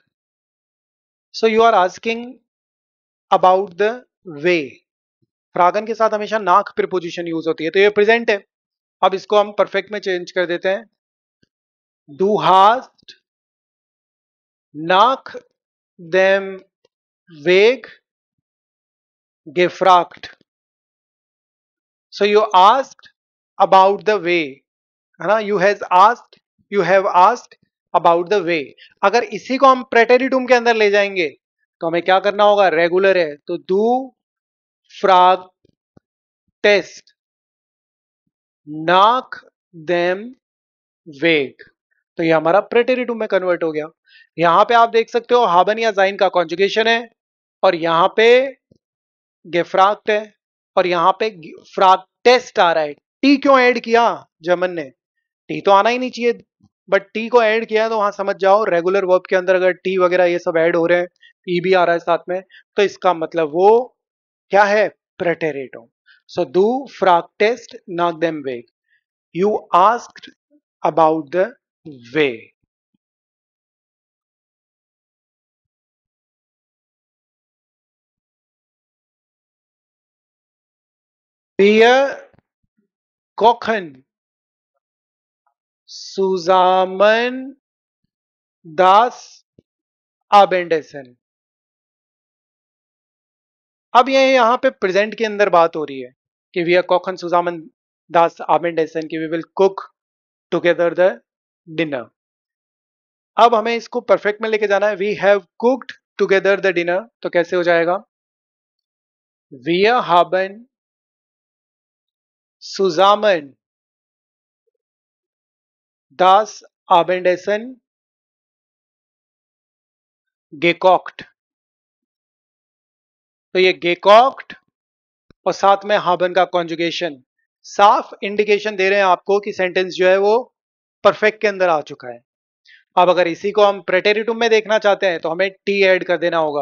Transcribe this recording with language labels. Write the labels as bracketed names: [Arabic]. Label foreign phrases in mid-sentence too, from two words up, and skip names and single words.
[English] So you are asking about the way. [Hindi] फ्रागन के साथ हमेशा नाक [English] preposition use [Hindi] होती है तो ये प्रेजेंट है. अब इसको हम परफेक्ट में चेंज कर देते हैं. [German] Du hast nach dem Weg gefragt. [English] So you asked about the way, [Hindi] है ना. [English] You have asked about the way. [Hindi] अगर इसी को हम प्रेटेरिटुम के अंदर ले जाएंगे तो हमें क्या करना होगा, रेगुलर है तो [German] du fragtest nach dem Weg. [Hindi] तो ये हमारा प्रेटेरिटुम में कन्वर्ट हो गया. यहां पे आप देख सकते हो हाबन या जाइन का कॉन्जुगेशन है और यहां पे गेफ्राक्ट है और यहां पे फ्राक्टेस्ट आ रहा है. टी क्यों ऐड किया जर्मन ने, टी तो आना ही नहीं चाहिए बट टी को ऐड किया है तो वहां समझ जाओ [English] regular verb [Hindi] के अंदर अगर टी वगैरह ये सब ऐड हो रहे हैं, ई भी आ रहा है साथ में, तो इसका मतलब वो क्या है, प्रेटेरिटुम. [German] so du fragtest nach dem Weg, [English] you asked about the way. [German] Wir kochen zusammen das Abendessen. [Hindi] अब ये यहाँ पे प्रेजेंट के अंदर बात हो रही है कि [German] wir kochen zusammen das Abendessen [Hindi] की [English] we will cook together the dinner. [Hindi] अब हमें इसको परफेक्ट में लेके जाना है. [English] We have cooked together the dinner, [Hindi] तो कैसे हो जाएगा, [German] wir haben zusammen das Abendessen gekocht. [Hindi] तो ये gekocht और साथ में haben का कॉन्जुगेशन साफ इंडिकेशन दे रहे हैं आपको कि सेंटेंस जो है वो परफेक्ट के अंदर आ चुका है. अब अगर इसी को हम प्रेटेरिटुम में देखना चाहते हैं तो हमें टी ऐड कर देना होगा.